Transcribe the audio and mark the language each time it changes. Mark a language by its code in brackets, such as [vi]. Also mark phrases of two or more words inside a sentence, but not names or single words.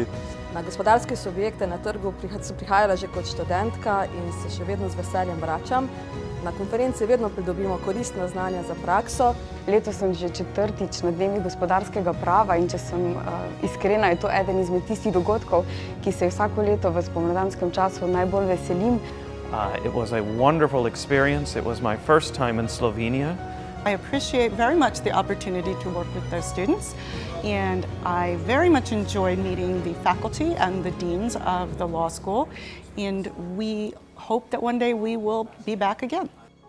[sl] Na gospodarske subjekte na trgu sem prihajala že kot študentka in se še vedno z veseljem vračam. Na konferenci vedno pridobimo koristna znanja za prakso. Letos sem že četrtič na dnevih gospodarskega prava in če sem iskrena, je to eden izmed tistih dogodkov, ki se vsako leto v spomladanskem času najbolj veselim. [en] It was a wonderful experience. It was my first time in Slovenia. I appreciate very much the opportunity to work with those students, and I very much enjoyed meeting the faculty and the deans of the law school, and we hope that one day we will be back again.